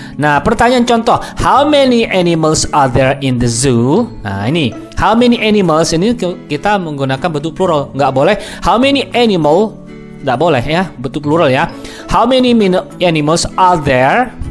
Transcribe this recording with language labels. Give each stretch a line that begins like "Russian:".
Indonesian: Nah, pertanyaan contoh,
English: how many animals are there in the zoo?
Indonesian: Nah, ini how many animals, ini kita menggunakan bentuk plural. Nggak boleh
English: how many animal,
Indonesian: nggak boleh ya, bentuk plural ya.
English: How many animals are there?